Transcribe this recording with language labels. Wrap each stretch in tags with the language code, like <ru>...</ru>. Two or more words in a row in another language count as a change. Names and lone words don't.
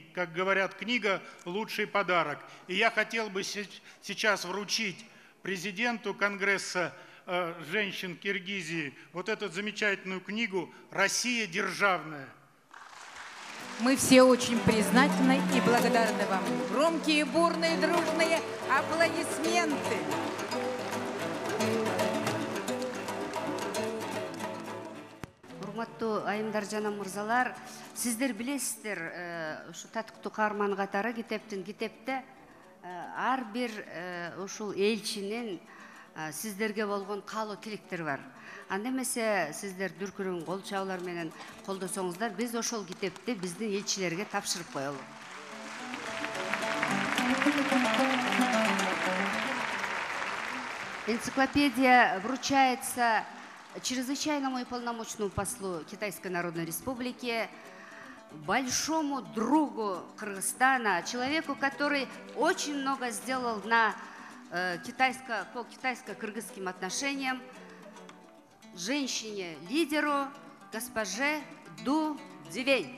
<ru>Как говорят, книга – лучший подарок. И я хотел бы сейчас вручить президенту Конгресса женщин Киргизии вот эту замечательную книгу «Россия державная». Мы все очень признательны и благодарны вам. Громкие, бурные, дружные аплодисменты.</ru> <ky>Урматтуу айымдар жана мырзалар, сиздер билесиздер, ушу татыктуу каарман катары китепте ар бир ушул элчинин сиздерге болгон каалоо тилектери бар. Анда эмесе сиздер дүркүрөң кол чабуулар менен колдосоңуздар, биз ошол китепти биздин элчилерге тапшырып коелу.</ky> <ru>Энциклопедия вручается чрезвычайному и полномочному послу Китайской Народной Республики, большому другу Кыргызстана, человеку, который очень много сделал по китайско-кыргызским отношениям, женщине-лидеру, госпоже Ду Дивень.</ru>